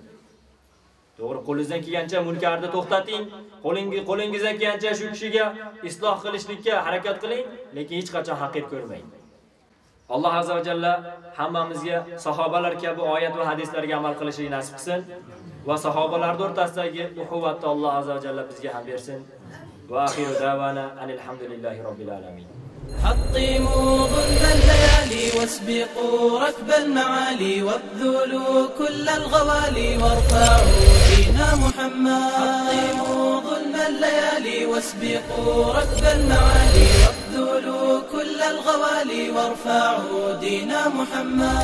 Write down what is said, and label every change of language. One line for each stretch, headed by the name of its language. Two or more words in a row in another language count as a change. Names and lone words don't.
Uzbek: To'g'ri, qo'lingizdan kelgancha munkarni to'xtating, qo'lingizdan kelgancha shu kishiga isloh qilishlikka harakat qiling, lekin hech qachon haqir ko'rmang. Alloh
Arabic: عز وجل
Uzbek: hammamizga sahobalar kabi oyat va hadislarga amal qilishni nasib qilsin va sahobalar o'rtasidagi uhuvatni Alloh
Arabic: عز وجل
Uzbek: bizga ham bersin.
Arabic: وآخر دعوانا الحمد لله رب العالمين. حطموا ظلم الليالي واسبقوا ركب المعالي وابذلوا كل الغوالي وارفعوا دين محمد. حطموا ظلم الليالي واسبقوا ركب المعالي وابذلوا كل الغوالي وارفعوا دين محمد.